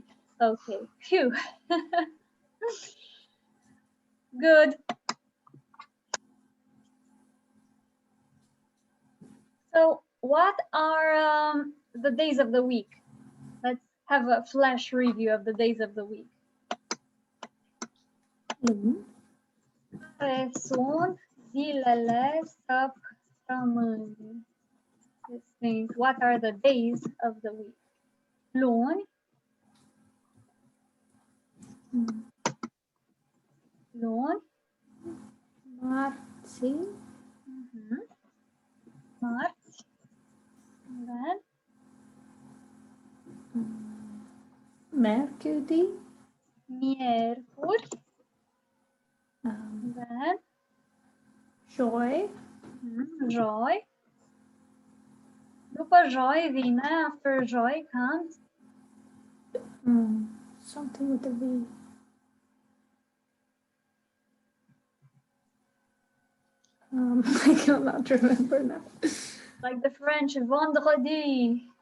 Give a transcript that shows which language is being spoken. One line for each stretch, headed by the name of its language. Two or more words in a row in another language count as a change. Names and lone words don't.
English: Okay. Phew. Good. So what are the days of the week? Let's have a flash review of the days of the week.
Romanian: Care sunt zilele săptămânii?
English: This means what are the days of the week?
Romanian: Luni. Luni. Marți. Marți.
English: And then
French: Mercredi.
English: miercuri. And then
Romanian: Joi. joi. După joi vine,
English: after joi comes Something with a V. I cannot remember now. like the French vendredi.